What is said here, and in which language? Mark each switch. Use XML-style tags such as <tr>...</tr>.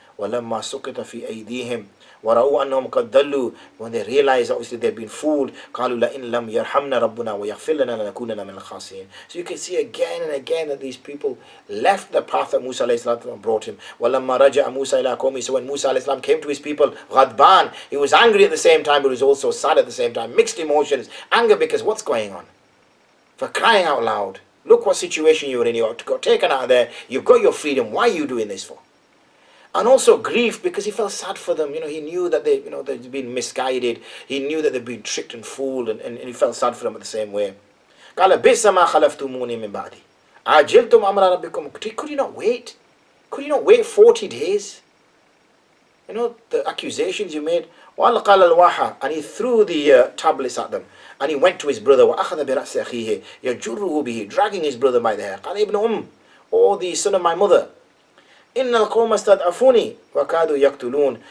<ar>وَلَمَّا سُقِطَ فِي أَيْدِيهِمْ وَرَأُوا أَنَّهُمْ قَدْ ضَلُّوا,</ar> <en>when they realized obviously they'd been fooled,</en> <ar>قَالُوا لَإِنْ لَمْ يَرْحَمْنَا رَبُّنَا وَيَغْفِرْ لَنَا لَنَكُونَنَّ مِنَ الْخَاسِرِينَ.</ar> <en>So you can see again and again that these people left the path that Musa brought him.</en> <ar>وَلَمَّا رَجَعَ مُوسَى إِلَىٰ قَوْمِهِ,</ar> <en>so when Musa came to his people,</en> <ar>غَضْبَان,</ar> <en>he was angry at the same time, but he was also sad at the same time, mixed emotions. Anger because what's going on? For crying out loud, look what situation you're in, you got taken out of there, you've got your freedom, why are you doing this for? And also grief because he felt sad for them. He knew that they'd been misguided. He knew that they'd been tricked and fooled, and he felt sad for them in the same way.</en> <ar>قال بئس ما خلفتموني من بعدي عجلتم أمر ربكم.</ar> <en>Could you not wait? Could you not wait 40 days? The accusations you made.</en> <ar>وَأَلْقَى الْأَلْوَاحَ,</ar> <en>and he threw the tablets at them, and he went to his brother.</en> <ar>وَأَخَذَ بِرَأْسِ أَخِيهِ يَجُرُّهُ</ar> <en>بِهِ, dragging his brother by the hair.</en> <ar>قال ابن</ar> <en>or the son of my mother.</en> <ar>إِنَّ الْقَوْمَ اسْتَضْعَفُونِي وَكَادُوا يَقْتُلُونَ.</ar>